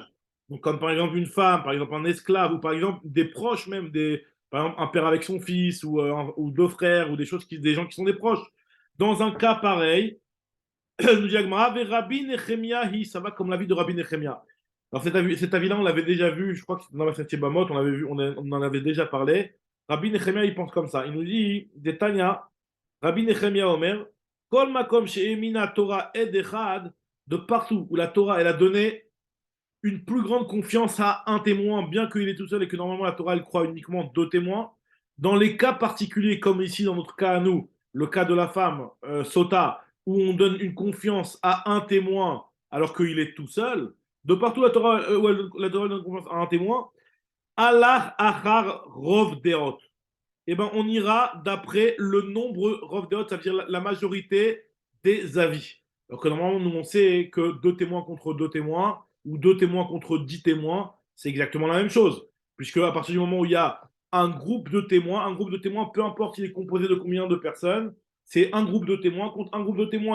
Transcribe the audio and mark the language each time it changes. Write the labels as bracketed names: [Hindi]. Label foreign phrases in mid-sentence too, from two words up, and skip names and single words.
[French] Donc, comme par exemple une femme, par exemple un esclave, ou par exemple des proches même, par exemple un père avec son fils, ou 2 frères, ou des gens qui sont des proches. Dans un cas pareil, nous dit Agmara, Rabbi Nechemia, ça va comme l'avis de Rabbi Nechemia. Alors cet avis-là, on l'avait déjà vu, je crois que c'était dans la 7e Bamot, on en avait déjà parlé. Rabbi Nechemia, il pense comme ça. Il nous dit, [Hebrew] תניא רבי נחמיה אומר כל מקום שהאמינה תורה עד אחד, [French] de partout où la Torah, elle a donné une plus grande confiance à un témoin, bien qu'il est tout seul et que normalement la Torah, elle croit uniquement 2 témoins. Dans les cas particuliers, comme ici dans notre cas à nous, le cas de la femme, Sota, où on donne une confiance à un témoin alors qu'il est tout seul, de partout la Torah, la Torah donne confiance à un témoin, [Hebrew] הלך אחר רוב דעות. [French] Eh ben, on ira d'après le nombre [Hebrew] רוב דעות, [French] ça veut dire la majorité des avis. Alors que normalement, nous, on sait que 2 témoins contre 2 témoins, ou 2 témoins contre 10 témoins, c'est exactement la même chose. Puisque à partir du moment où il y a un groupe de témoins, peu importe s'il est composé de combien de personnes, c'est un groupe de témoins contre un groupe de témoins.